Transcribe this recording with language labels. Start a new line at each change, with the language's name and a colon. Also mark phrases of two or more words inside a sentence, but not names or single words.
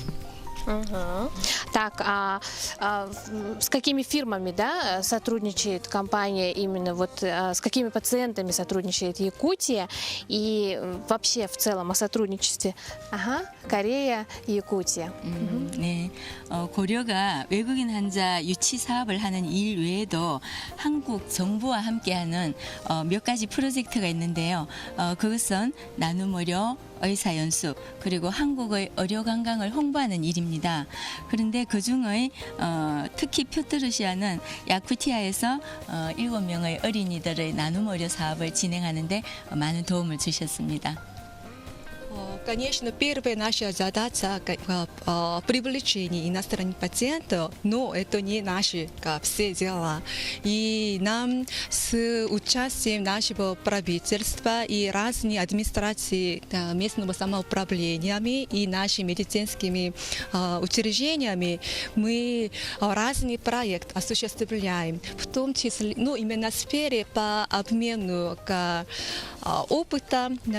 Russian: Так, с какими фирмами, сотрудничает компания, именно вот с какими пациентами сотрудничает Якутия и вообще в целом о сотрудничестве? Корея, Якутия.
Korean: 네, 고려가 외국인 환자 유치 사업을 하는 일 외에도 한국 정부와 함께하는 몇 가지 프로젝트가 있는데요. 그것은 나눔 의료, 의사 연수 그리고 한국의 의료 관광을 홍보하는 일입니다. 그런데 그중의 특히 표트르시아는 야쿠티아에서 7명의 어린이들의 나눔 의료 사업을 진행하는데 많은 도움을 주셨습니다.
Russian: Конечно, первая наша задача привлечение иностранных пациентов, но это не наши все дела. И нам с участием нашего правительства и разных администраций местного самоуправления и нашими медицинскими учреждениями мы разный проект осуществляем, в том числе, именно в сфере по обмену опыта,